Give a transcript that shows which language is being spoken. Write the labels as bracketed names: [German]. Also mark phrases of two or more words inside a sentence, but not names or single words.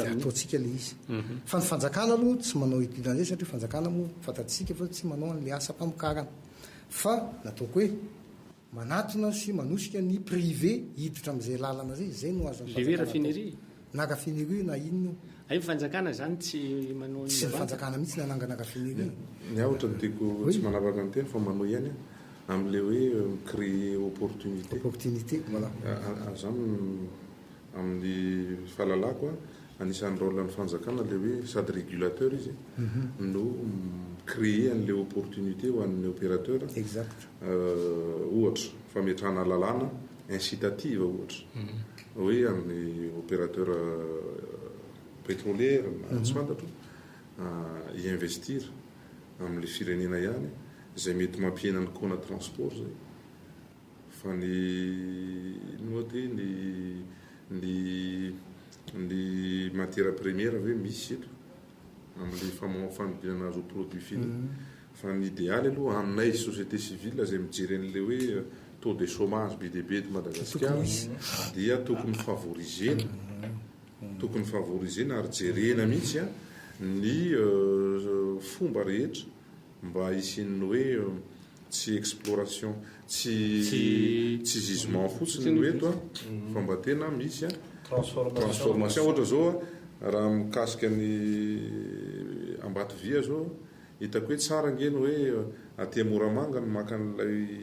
[Malagasy] ataontsika le izy fa ny fanjakana aloha tsy manao étude an'izay satria fanjakana moa fantatsika fa tsy manao an'le asa mpamokarana fa nataoko hoe manatona sy manosika ny privé hiditra amin'izay lalana zay no azo le hoe raffinerie na raffinerie na inona ay fanjakana zany tsy manao tsy ny fanjakana mihitsy ny anangana raffinerie ny ahatra ny tiako tsy manaraka ny teny fa manao ihany amin'le hoe [French] créer opportunité [Malagasy] voilà zany amin'ny fahalalako anisan'ny rôle ny fanjakana le hoe sady régulateur izy no créer an'le opportunité ho an'ny opérateur exact ohatra fametrahana lalàna incitative ohatra hoe amin'ny [French] opérateur pétrolière [Malagasy] na tsy fantatro iinvestir amin'le firenena ihany zay mety mampiena ny kona transport zay fa ny note ny [French] matière première [Malagasy] ve misy eto amin'le fanodinana azy [French] au produit fini [Malagasy] fa ny idéaly aloha aminay [French] société civile [Malagasy] zay mijery an'le hoe [French] taux de chômage [Malagasy] be dehibe eto Madagasikara dia tokony favorisena ary jerena mihitsy ny fomba rehetra mba isin'ny hoe tsy exploration tsy gisement fotsiny eto fa mba tena misy transformation ohatra zao raha mikasika ny Ambatovia zao hitako hoe tsara ngeny hoe aty Moramanga ny maka an'ilay